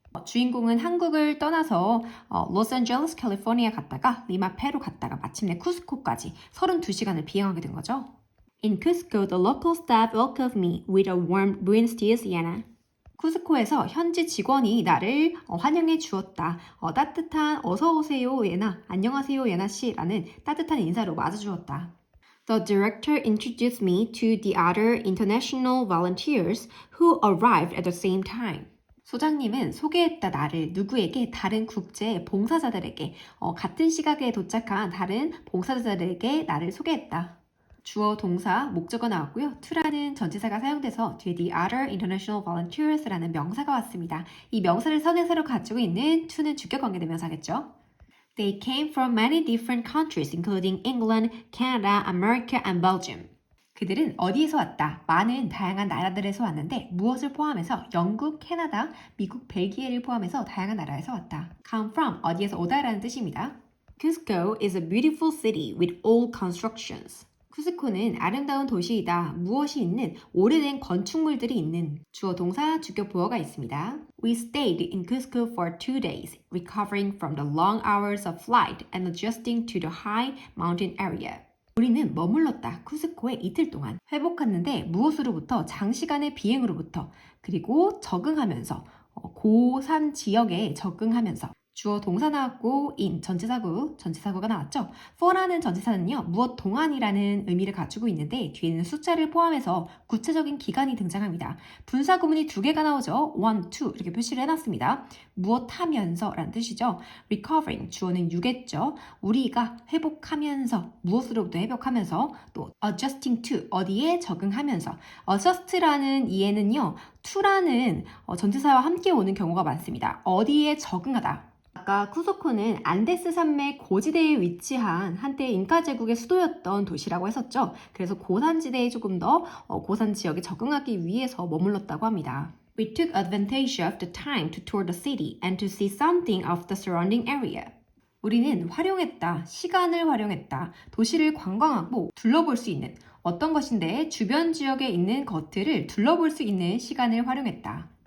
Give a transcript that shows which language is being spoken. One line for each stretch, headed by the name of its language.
Korean: 주인공은 한국을 떠나서 로스앤젤레스, 캘리포니아 갔다가 리마, 페루 갔다가 마침내 쿠스코까지 32시간을 비행하게 된 거죠.
English: In Cusco, the local staff welcomed me with a warm
Spanish: Buenos dias,
English: Yana.
Korean: 쿠스코에서 현지 직원이 나를 환영해 주었다. 따뜻한 어서 오세요, 예나. 안녕하세요, 예나 씨라는 따뜻한 인사로 맞아주었다.
English: The director introduced me to the other international volunteers who arrived at the same time.
Korean: 소장님은 소개했다 나를 누구에게 다른 국제 봉사자들에게 같은 시각에 도착한 다른 봉사자들에게 나를 소개했다. 주어, 동사, 목적어 나왔고요. to라는 전치사가 사용돼서 뒤에
English: the other international volunteers
Korean: 라는 명사가 왔습니다. 이 명사를 선행사로 가지고 있는 to는 주격 관계대명사겠죠.
English: They came from many different countries, including England, Canada, America, and Belgium.
Korean: 그들은 어디에서 왔다? 많은 다양한 나라들에서 왔는데 무엇을 포함해서 영국, 캐나다, 미국, 벨기에를 포함해서 다양한 나라에서 왔다. Come from, 어디에서 오다라는 뜻입니다.
English: Cusco is a beautiful city with old constructions.
Korean: 쿠스코는 아름다운 도시이다. 무엇이 있는 오래된 건축물들이 있는 주어 동사 주격 보어가 있습니다.
English: We stayed in Cusco for 2 days, recovering from the long hours of flight and adjusting to the high mountain area.
Korean: 우리는 머물렀다. 쿠스코에 이틀 동안 회복했는데 무엇으로부터? 장시간의 비행으로부터 그리고 적응하면서 고산 지역에 적응하면서 주어 동사 나왔고 in 전치사구가 나왔죠. for라는 전치사는요. 무엇 동안이라는 의미를 가지고 있는데 뒤에는 숫자를 포함해서 구체적인 기간이 등장합니다. 분사구문이 2개가 나오죠. 1, 2 이렇게 표시를 해놨습니다. 무엇 하면서 라는 뜻이죠. recovering 주어는 you겠죠. 우리가 회복하면서 무엇으로부터 회복하면서 또 adjusting to 어디에 적응하면서 adjust라는 이해는요. to라는 전치사와 함께 오는 경우가 많습니다. 어디에 적응하다. 아까 쿠스코는 안데스 산맥 고지대에 위치한 한때 잉카 제국의 수도였던 도시라고 했었죠. 그래서 고산지대에 조금 더 고산 지역에 적응하기 위해서 머물렀다고 합니다.
English: We took advantage of the time to tour the city and to see something of the surrounding area.
Korean: 우리는 활용했다, 시간을 활용했다, 도시를 관광하고 둘러볼 수 있는 어떤 것인데 주변 지역에 있는 것들을 둘러볼 수 있는 시간을 활용했다.